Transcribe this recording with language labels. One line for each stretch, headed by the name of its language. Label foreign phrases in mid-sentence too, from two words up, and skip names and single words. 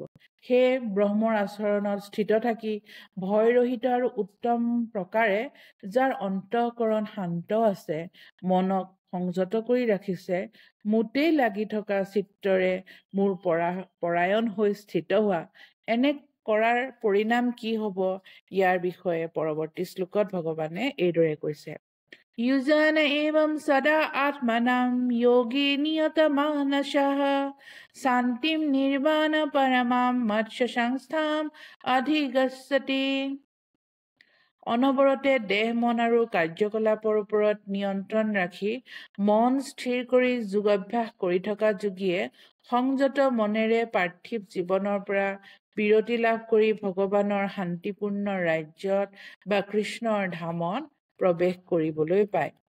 Assamese: সেয়ে ব্ৰহ্মৰ আচৰণত স্থিত থাকি ভয়ৰহিত আৰু উত্তম প্ৰকাৰে যাৰ অন্তঃকৰণ শান্ত আছে, মনক সংযত কৰি ৰাখিছে, মোতেই লাগি থকা চিত্তৰে মোৰ পৰায়ণ হৈ স্থিত হোৱা, এনে কৰাৰ পৰিণাম কি হ'ব ইয়াৰ বিষয়ে পৰৱৰ্তী শ্লোকত ভগৱানে এইদৰে কৈছে,
Sanskrit: युजन एवं सदा आत्मनां योगी नियतमानसः शान्तिं निर्वाण परमां मत्स्य संस्थां अधिगच्छति।
Assamese: অনবৰতে দেহ মন আৰু কাৰ্যকলাপৰ ওপৰত নিয়ন্ত্ৰণ ৰাখি মন স্থিৰ কৰি যোগ অভ্যাস কৰি থকা যোগীয়ে সংযত মনেৰে পাৰ্থিৱ জীৱনৰ পৰা বিৰতি লাভ কৰি ভগৱানৰ শান্তিপূৰ্ণ ৰাজ্যত বা কৃষ্ণৰ ধামত প্ৰৱেশ কৰিবলৈ পায়।